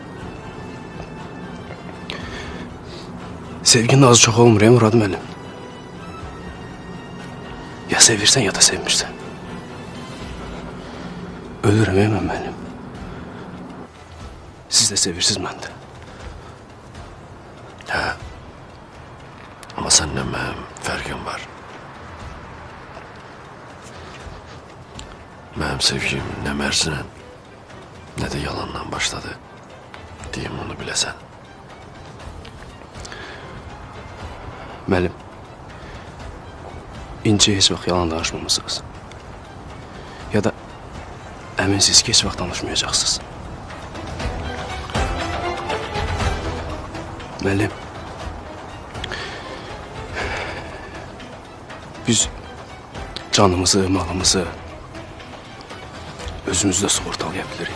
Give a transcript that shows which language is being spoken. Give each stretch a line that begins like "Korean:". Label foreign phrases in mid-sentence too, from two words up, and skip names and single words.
Azerbaijani: Sevginin azı çox olmur ya Murad müəllim. Ya sevirsən ya da sevmirsən. Ölürəm ya mən mənim. Siz de sevirsiniz, mən də. Hə.
Turkish: Ama seninle benim farkım var. Benim sevgim ne mersinə, ne de yalandan başladı. Diyeyim onu bilesen.
Azerbaijani: Müəllim, İnci heç vaxt yalan danışmamısınız. Ya da əminsiniz ki, heç vaxt danışmayacaqsınız. Müəllim, biz canımızı, malımızı özümüzdə sığortalaya bilirik.